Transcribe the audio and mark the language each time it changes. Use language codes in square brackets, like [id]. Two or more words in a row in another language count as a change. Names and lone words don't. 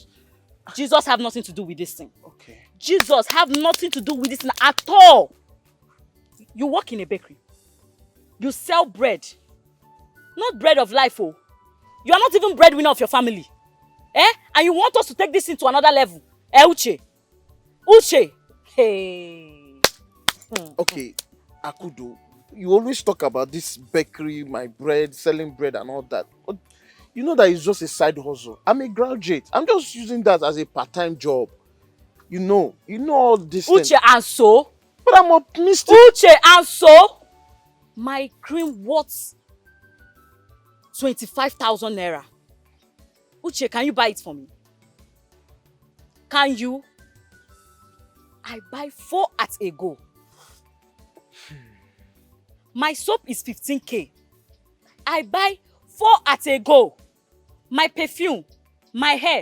[en] Jesus have nothing to do with this thing. Okay. Jesus have nothing to do with this thing at all. You work in a bakery. You sell bread. Not bread of life, oh. You are not even breadwinner of your family. Eh? And you want us to take this thing to another level. Eh, Uche? Uche? Hey. Okay, Akudo, you always talk about this bakery, my bread, selling bread and all that. But you know that it's just a side hustle. I'm a graduate. I'm just using that as a part-time job. You know all this Uche thing. and so? But I'm optimistic. Uche and so? My cream worth 25,000 naira. Uche, can you buy it for me? Can you? I buy 4 at a go. My soap is 15k. I buy 4 at a go. My perfume, my hair.